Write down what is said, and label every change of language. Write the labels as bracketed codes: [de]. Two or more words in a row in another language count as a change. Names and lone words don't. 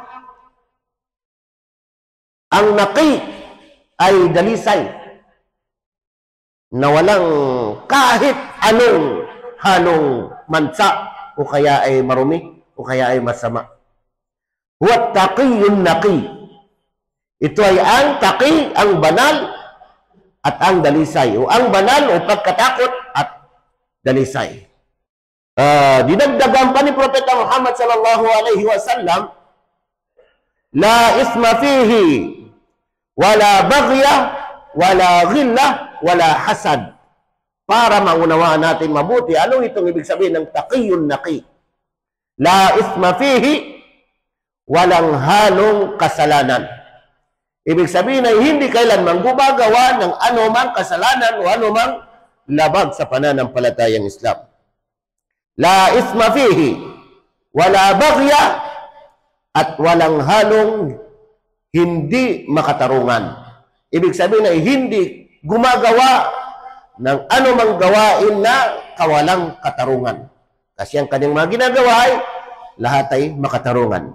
[tl] Ang naqi ay dalisay na walang kahit anong halong mansa o kaya ay marumi o kaya ay masama. [ar] هو تقي نقي. [tl] Ito ay ang taqi, ang banal at ang dalisay. O ang banal o pagkatakot at dalisay. Dinagdagan pa ni Propeta Muhammad [ar] صلى الله عليه وسلم, لا إثم فيه ولا بغي ولا غل ولا حسد. [tl] Para maunawaan natin mabuti ano itong ibig sabihin ng [ar] تقي نقي. لا إثم فيه, [tl] walang halong kasalanan. Ibig sabihin ay hindi kailanman gumagawa ng anumang kasalanan o anumang labag sa pananampalatayang Islam. [ar] لا إثم فيه, ولا بغي, [tl] at walang halong hindi makatarungan. Ibig sabihin ay hindi gumagawa ng anumang gawain na kawalang katarungan. Kasi ang kanyang mga ginagawa ay lahat ay makatarungan.